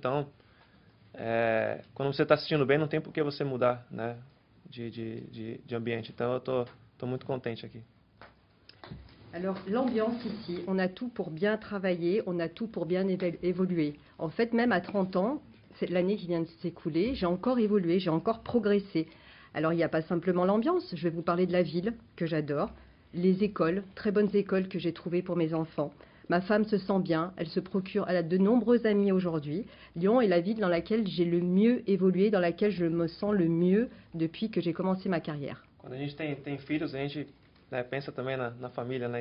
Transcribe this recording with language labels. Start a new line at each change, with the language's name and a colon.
Portuguese: Então, quando você está se sentindo bem, não tem por que você mudar, né, de ambiente. Então, eu tô muito contente aqui.
French: Alors, l'ambiance ici, on a tout pour bien travailler, on a tout pour bien évoluer. En fait, même à 30 ans, c'est l'année qui vient de s'écouler, j'ai encore évolué, j'ai encore progressé. Alors, il n'y a pas simplement l'ambiance, je vais vous parler de la ville, que j'adore, les écoles, très bonnes écoles que j'ai trouvées pour mes enfants. Ma femme se sent bien, elle a de nombreux amis aujourd'hui. Lyon est la ville dans laquelle j'ai le mieux évolué, dans laquelle je me sens le mieux depuis que j'ai commencé ma carrière.
Portuguese: Quando a gente tem filhos, a gente pensa também na família, né?